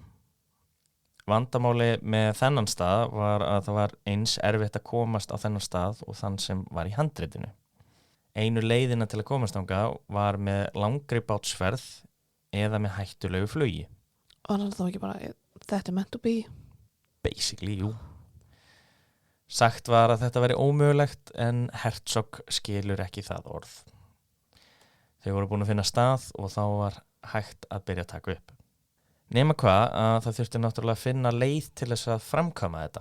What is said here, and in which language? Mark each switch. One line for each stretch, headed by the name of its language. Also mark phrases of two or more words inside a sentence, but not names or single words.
Icelandic: Vandamáli með þennan stað var að það var eins erfitt að komast á þennan stað og þann sem var í handritinu. Einu leiðina til að komast þangað var með langri bátsferð eða með hættulegu flugi. Var hann þá ekki bara, þetta er
English: meant to be?
Icelandic: Basically, jú. Sagt var að þetta veri ómögulegt en Herzog skilur ekki það orð. Þau voru búin að finna stað og þá var hægt að byrja að taka upp. Nema hvað að það þurfti náttúrulega að finna leið til þess að framkvæma þetta.